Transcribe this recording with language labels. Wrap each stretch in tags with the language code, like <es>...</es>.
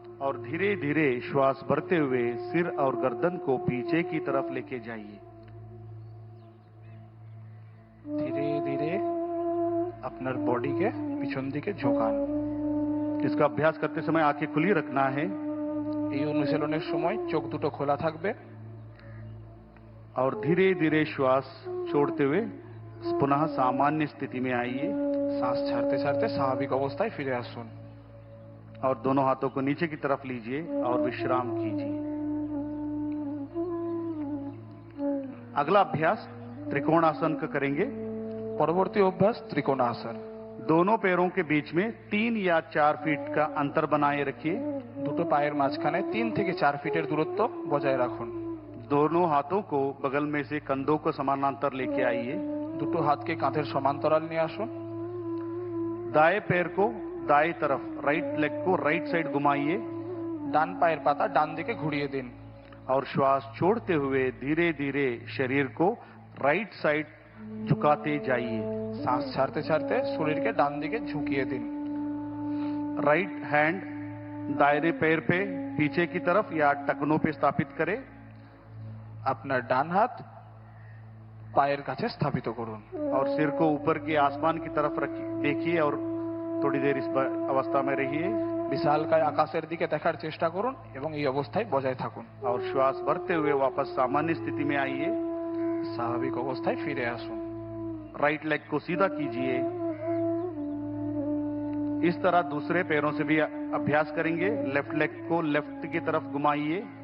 <hi>और धीरे धीरे श्वास भरते हुए सिर और गर्दन को पीछे की तरफ लेके जाइए।</hi> <bn>ধীরে ধীরে আপনার বডিকে পিছন দিকে ঝোঁকান।</bn> <hi>इसका अभ्यास करते समय आंखें खुली रखना है</hi> <bn>এই অনুশীলনের সময় চোখ দুটো খোলা থাকবে।</bn> <hi>और धीरे धीरे श्वास छोड़ते हुए पुनः सामान्य स्थिति में आइए</hi> <bn>শ্বাস ছাড়তে ছাড়তে স্বাভাবিক অবস্থায় ফিরে আসুন।</bn> <hi>और दोनों हाथों को नीचे की तरफ लीजिए और विश्राम कीजिए। अगला अभ्यास त्रिकोणासन का करेंगे।</hi> <bn>পরবর্তী অভ্যাস ত্রিকোণাসন।</bn> <hi>दोनों पैरों के बीच में 3 या 4 फीट का अंतर बनाए रखिए।</hi> <bn>দুটো পায়ের মাঝখানে 3 থেকে 4 ফিটের দূরত্ব বজায় রাখুন।</bn> <hi>दोनों हाथों को बगल में से कंधों को समानांतर लेके आइए।</hi> <bn>দুটো হাতকে কাঁধের সমান্তরাল নিয়ে আসুন।</bn> <hi>दाएं पैर को दाएं तरफ, राइट लेग को राइट साइड घुमाइए</hi> <bn>ডান পায়ের পাতা ডান দিকে ঘুরিয়ে দিন।</bn> <hi>और श्वास छोड़ते हुए धीरे धीरे शरीर को राइट साइड झुकाते जाइए।</hi> <bn>শ্বাস ছাড়তে ছাড়তে শরীরকে ডান দিকে ঝুঁকিয়ে দিন।</bn> <hi>राइट हैंड दायरे पैर पे पीछे की तरफ या टखनों पे स्थापित करें।</hi> <bn>আপনার ডান হাত পায়ের কাছে স্থাপিত করুন।</bn> <hi>और सिर को ऊपर के आसमान की तरफ देखिए और थोड़ी देर इस अवस्था में रहिए</hi> <bn>বিশালকায় আকাশের দিকে দেখার চেষ্টা করুন এবং এই অবস্থায় বজায় থাকুন।</bn> <hi>और श्वास भरते हुए वापस सामान्य स्थिति में आइए।</hi> <bn>স্বাভাবিক অবস্থায় ফিরে আসুন।</bn> <hi>राइट लेग को सीधा कीजिए। इस तरह दूसरे पैरों से भी अभ्यास करेंगे। लेफ्ट लेग को लेफ्ट की तरफ घुमाइए</hi>